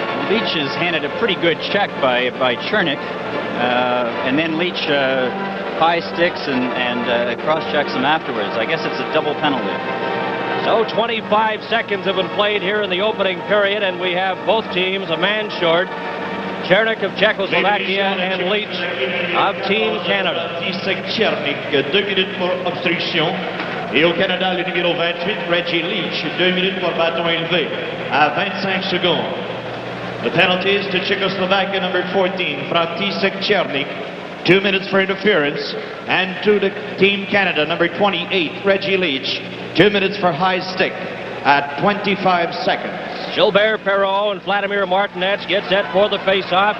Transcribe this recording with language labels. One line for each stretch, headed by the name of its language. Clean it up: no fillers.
English: Leach has handed a pretty good check by Chernik, and then Leach high sticks and cross-checks him afterwards. I guess it's a double penalty. So 25 seconds have been played here in the opening period, and we have both teams a man short. Chernik of Czechoslovakia and Leach of Team Canada.
French: Chernik, 2 minutes pour obstruction. Et au Canada, le numéro 28, Reggie Leach, 2 minutes pour bâton élevé à 25 secondes.
English: The penalties to Czechoslovakia, number 14, František Chernik, 2 minutes for interference, and to the Team Canada, number 28, Reggie Leach, 2 minutes for high stick at 25 seconds. Gilbert Perreault and Vladimir Martinez get set for the face-off.